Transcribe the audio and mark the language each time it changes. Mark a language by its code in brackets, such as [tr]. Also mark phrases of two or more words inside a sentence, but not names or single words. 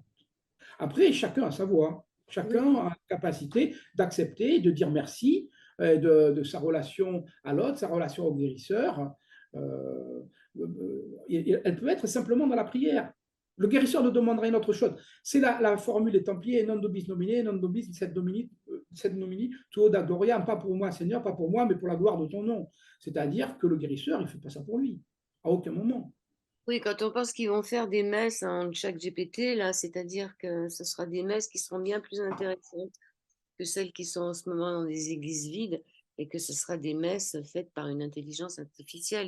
[fr] Après, chacun a sa voix, Oui. chacun a la capacité d'accepter, de dire merci de sa relation à l'autre, sa relation au guérisseur. Euh, Elle peut être simplement dans la prière. Le guérisseur ne demandera une autre chose. C'est la formule des Templiers: [la] non nobis nomine, non nobis sed nomini tuo da gloria, [fr] pas pour moi, Seigneur, pas pour moi, mais pour la gloire de ton nom. C'est-à-dire que le guérisseur, il ne fait pas ça pour lui, à aucun moment. Oui, quand on pense qu'ils vont faire des messes en chat GPT, là, c'est-à-dire que ce sera des messes qui seront bien plus intéressantes que celles qui sont en ce moment dans des églises vides, et que ce sera des messes faites par une intelligence artificielle.